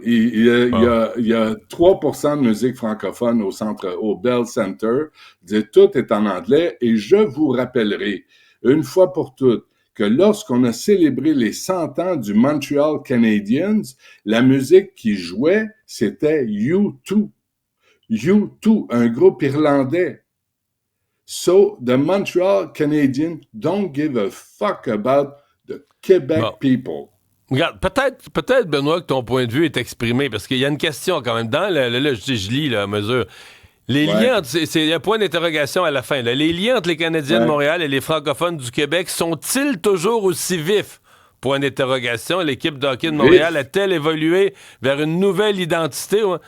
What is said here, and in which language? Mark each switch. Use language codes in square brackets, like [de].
[fr] Il y a 3% de musique francophone au Bell Center. Tout est en anglais. Et je vous rappellerai, une fois pour toutes, que lorsqu'on a célébré les 100 ans du Montreal Canadiens, la musique qui jouait, c'était U2. U2, un groupe irlandais. [en] So, the Montreal Canadiens don't give a fuck about the Quebec people. [fr] Regarde, peut-être, Benoît, que ton point de vue est exprimé, parce qu'il y a une question quand même. Dans je lis là, à mesure. Les liens, c'est un point d'interrogation à la fin. Là. Les liens entre les Canadiens de Montréal et les francophones du Québec sont-ils toujours aussi vifs? Point d'interrogation. L'équipe de hockey de Montréal a-t-elle évolué vers une nouvelle identité?